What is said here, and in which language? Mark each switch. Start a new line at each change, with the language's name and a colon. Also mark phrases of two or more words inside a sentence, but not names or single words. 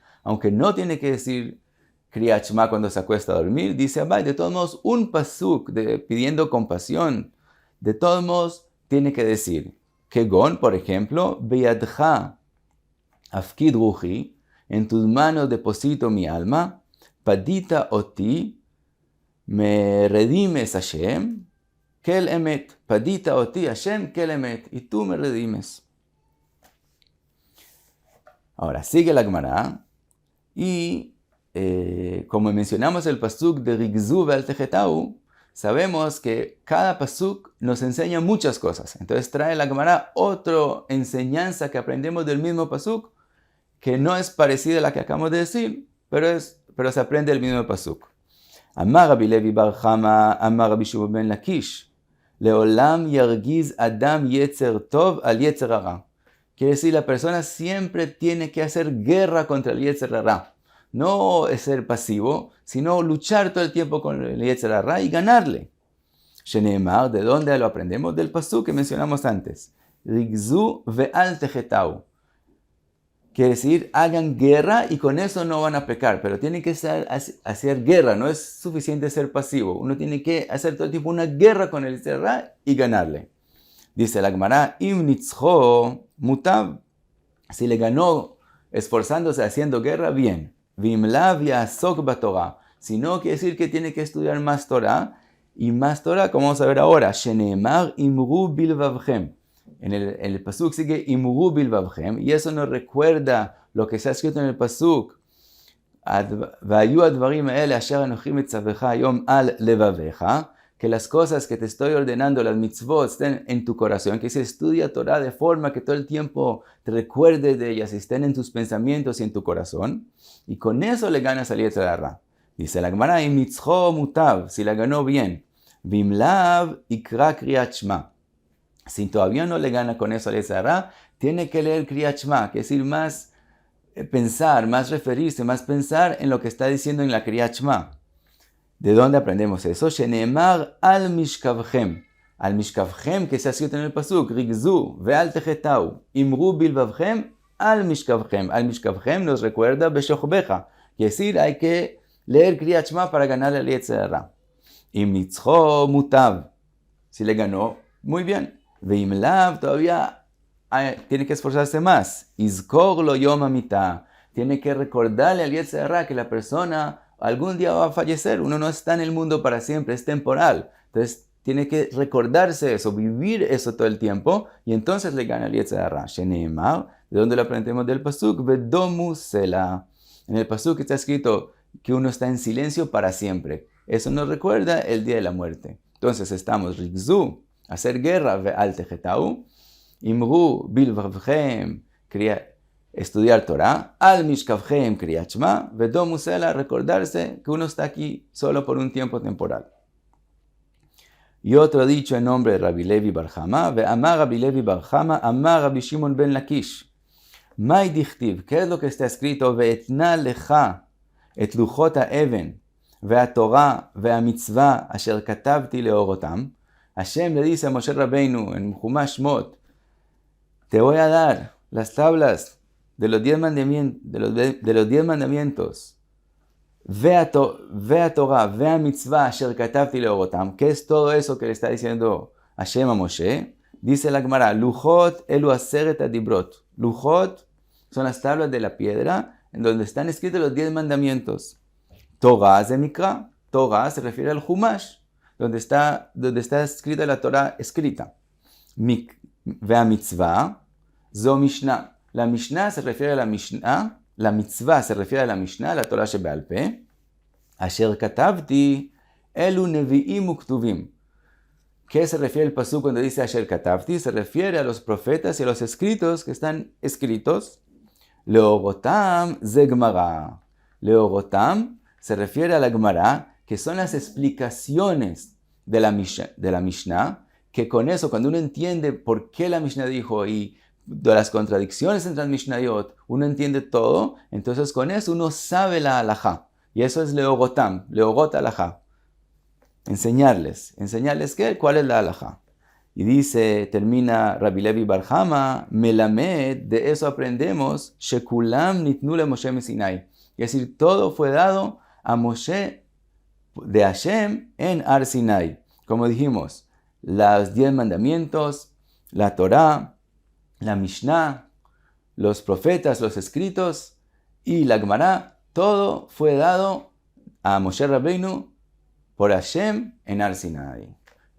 Spanish: Aunque no tiene que decir Kriyat Shema cuando se acuesta a dormir, dice Abaye, de todos modos, un pasuk pidiendo compasión, de todos modos, tiene que decir. Kegon, por ejemplo,
Hebrew: בידך אפקיד רוחי,
Spanish: en tus manos deposito mi alma,
Hebrew: פדית אותי,
Spanish: me redimes
Hebrew: השם אל אמת פדית אותי השם אל אמת,
Spanish: y tú me redimes. Ahora, sigue la Gemara, y como mencionamos el pasuk de
Hebrew: רגזו ואל תחטאו,
Spanish: sabemos que cada pasuk nos enseña muchas cosas. Entonces trae la Gemara otra enseñanza que aprendemos del mismo pasuk, que no es parecida a la que acabamos de decir, pero se aprende el mismo pasuk.
Hebrew: אמר רבי לוי בר חמא אמר רבי שמעון בן לקיש לעולם ירגיז אדם יצר טוב על יצר הרע.
Spanish: Quiere decir, la persona siempre tiene que hacer guerra contra el
Hebrew: יצר הרע.
Spanish: No es ser pasivo, sino luchar todo el tiempo con el
Hebrew: יצר הרע
Spanish: y ganarle. Sheneemar, ¿de dónde lo aprendemos? Del pasuk que mencionamos antes.
Hebrew: רגזו ואל תחטאו.
Spanish: Quiere decir, hagan guerra y con eso no van a pecar, pero tienen que hacer guerra, no es suficiente ser pasivo. Uno tiene que hacer todo el tiempo una guerra con el
Hebrew: יצר הרע
Spanish: y ganarle. Dice la Gemara,
Hebrew: אם נצחו מוטב.
Spanish: Si le ganó esforzándose haciendo guerra, bien.
Hebrew: ואם לאו יעסוק בתורה.
Spanish: Si no, quiere decir que tiene que estudiar más Torah. Y más Torah, como vamos a ver ahora,
Hebrew: שנאמר אמרו בלבבכם.
Spanish: En el pasuk sigue
Hebrew: אמרו בלבבכם.
Spanish: Y eso nos recuerda lo que está escrito en el pasuk.
Hebrew: והיו הדברים האלה אשר אנכי מצוך היום על לבבך.
Spanish: Que las cosas que te estoy ordenando, las mitzvot, estén en tu corazón, que se estudia Torah de forma que todo el tiempo te recuerdes de ellas, estén en tus pensamientos y en tu corazón, y con eso le ganas al
Hebrew: יצר הרע.
Spanish: Dice la Gemara,
Hebrew: אם נצחו מוטב,
Spanish: si la ganó bien,
Hebrew: ואם לאו יקרא קריאת שמע.
Spanish: Si todavía no le gana con eso al
Hebrew: יצר הרע,
Spanish: tiene que leer Kriyat Shema, que es decir, más pensar, más referirse, más pensar en lo que está diciendo en la Kriyat Shema. ¿De dónde aprendemos eso?
Hebrew: שנאמר על משכבכם. על משכבכם
Spanish: que se ha escrito en el pasuk.
Hebrew: רגזו ואל תחטאו. אמרו בלבבכם על משכבכם. על משכבכם
Spanish: nos recuerda beshochbeja. Quiere decir, hay que leer Kriyat Shema para ganarle al
Hebrew: יצר הרע. אם נצחו מוטב.
Spanish: Si le ganó, muy bien.
Hebrew: ואם לאו,
Spanish: todavía tiene que esforzarse más.
Hebrew: יזכור לו יום המיתה.
Spanish: Tiene que recordarle al
Hebrew: יצר הרע
Spanish: que la persona algún día va a fallecer. Uno no está en el mundo para siempre, es temporal. Entonces tiene que recordarse eso, vivir eso todo el tiempo, y entonces le gana al
Hebrew: יצר הרע.
Spanish: Sheneemar, ¿de dónde lo aprendemos? Del pasuk?
Hebrew: ודומו סלה.
Spanish: En el pasuk está escrito que uno está en silencio para siempre. Eso nos recuerda el día de la muerte. Entonces estamos rigzu, hacer guerra,
Hebrew: ואל תחטאו אמרו בלבבכם,
Spanish: estudiar Torah,
Hebrew: על משכבכם קריאת שמע ודומו סלה,
Spanish: recordarse que uno está aquí solo por un tiempo temporal. Y otro dicho en nombre de Rabbi Levi bar Hama,
Hebrew: ואמר רבי לוי בר חמא אמר רבי שמעון בן לקיש.
Aramaic: מאי דכתיב,
Spanish: ¿qué es lo que está escrito?
Hebrew: ואתנה לך את לוחות האבן והתורה והמצוה אשר כתבתי להורותם.
Spanish: Hashem le dice a Moshe Rabbeinu en Humash Shmot, te voy a dar las tablas de los 10 mandamientos,
Hebrew: והתורה והמצוה אשר כתבתי להורותם.
Spanish: ¿Qué es todo eso que le está diciendo Hashem a Moshe? Dice la Gemara,
Hebrew: לוחות אלו עשרת הדברות.
Spanish: Luchot son las tablas de la piedra en donde están escritos los 10 mandamientos. Torah es de Mikra. Torah se refiere al Humash, donde está escrita la Torah escrita.
Hebrew: והמצוה זו משנה.
Spanish: La Mishnah se refiere a la Mishnah. La mitzvah se refiere a la Mishnah, la
Hebrew: תורה שבעל פה. אשר כתבתי אלו נביאים וכתובים.
Spanish: ¿Qué se refiere el pasuk cuando dice
Hebrew: אשר כתבתי?
Spanish: Se refiere a los profetas y a los escritos que están escritos.
Hebrew: להורותם זה גמרא.
Spanish: Leorotam se refiere a la Gemara, que son las explicaciones de la Mishnah, que con eso, cuando uno entiende por qué la Mishnah dijo y de las contradicciones entre las Mishnayot, uno entiende todo, entonces con eso uno sabe la halajá. Y eso es leorotam,
Hebrew: להורות הלכה.
Spanish: Enseñarles qué, cuál es la halajá. Y dice, termina Rabbi Levi bar Hama, melamed, de eso aprendemos,
Hebrew: שכולם נתנו למשה מסיני.
Spanish: Es decir, todo fue dado a Moshe de Hashem en Ar Sinai. Como dijimos, los 10 mandamientos, la Torah, la Mishnah, los profetas, los escritos y la Gemara, todo fue dado a Moshe Rabbeinu por Hashem en Ar Sinai.